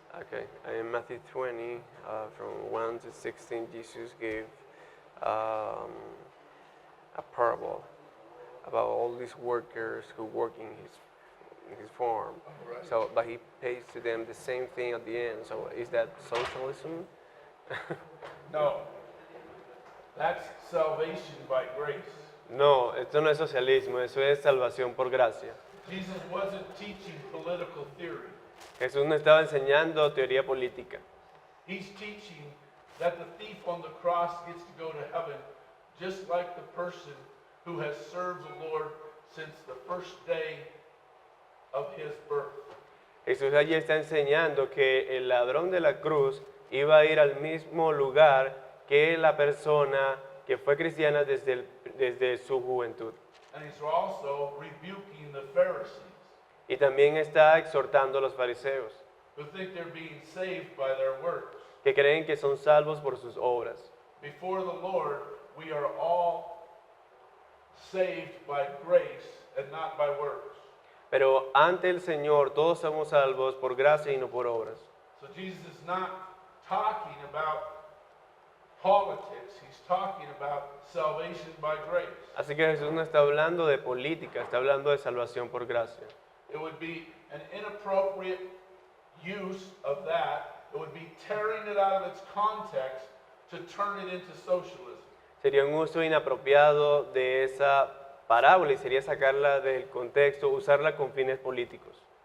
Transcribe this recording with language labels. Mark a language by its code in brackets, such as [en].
[en] Okay, in Matthew 20, from 1 to 16, Jesus gave a parable about all these workers who work in his farm. Right. So, but he pays to them the same thing at the end. So, is that socialism? No. That's salvation by grace. [es] No, esto no es socialismo, eso es salvación por gracia. [en] Jesus wasn't teaching political theory. [es] Jesús no estaba enseñando teoría política. [en] He's teaching that the thief on the cross gets to go to heaven just like the person who has served the Lord since the first day of his birth. [es] Jesús allí está enseñando que el ladrón de la cruz iba a ir al mismo lugar que la persona que fue cristiana desde su juventud. [en] And he's also rebuking the Pharisees [es] Y también está exhortando a los fariseos, [en] who think they're being saved by their works. [es] que creen que son salvos por sus obras. [en] Before the Lord, we are all saved by grace and not by works. [es] Pero ante el Señor todos somos salvos por gracia y no por obras. [en] So Jesus is not talking about politics, he's talking about salvation by grace. [es] Así que Jesús no está hablando de política, está hablando de salvación por gracia. [en] It would be an inappropriate use of that. It would be tearing it out of its context to turn it into socialism. [es] Sería un uso inapropiado de esa parábola y sería sacarla del contexto, usarla con fines políticos.